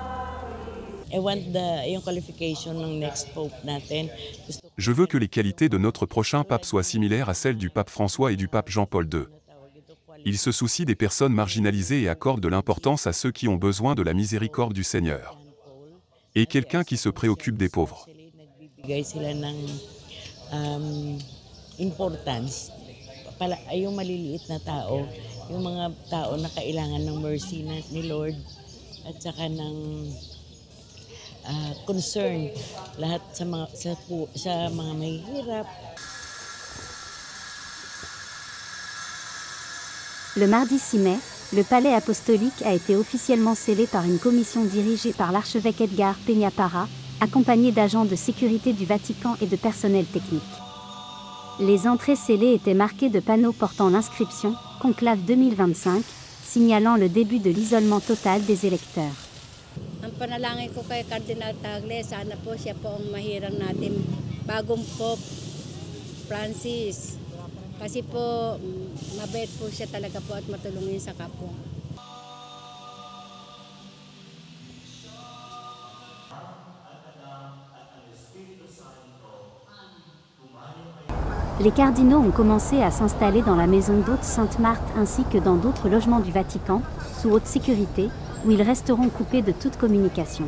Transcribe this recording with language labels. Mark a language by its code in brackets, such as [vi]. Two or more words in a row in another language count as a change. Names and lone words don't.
[fr] Je veux que les qualités de notre prochain pape soient similaires à celles du pape François et du pape Jean-Paul II. Il se soucie des personnes marginalisées et accorde de l'importance à ceux qui ont besoin de la miséricorde du Seigneur. Et quelqu'un qui se préoccupe des pauvres. [tl] Concern lahat sa mga mahihirap. [fr] Le mardi 6 mai, le palais apostolique a été officiellement scellé par une commission dirigée par l'archevêque Edgar Peña-Parra, accompagné d'agents de sécurité du Vatican et de personnel technique. Les entrées scellées étaient marquées de panneaux portant l'inscription « Conclave 2025 », signalant le début de l'isolement total des électeurs. [tl] Ang panalangin ko kay Cardinal Tagle, sana po siya po ang mahirang natin bagong Pope Francis. Kasi po, mabait po siya talaga po at matulungin sa kapwa. [fr] Les cardinaux ont commencé à s'installer dans la maison d'hôte Sainte-Marthe ainsi que dans d'autres logements du Vatican, sous haute sécurité, où ils resteront coupés de toute communication.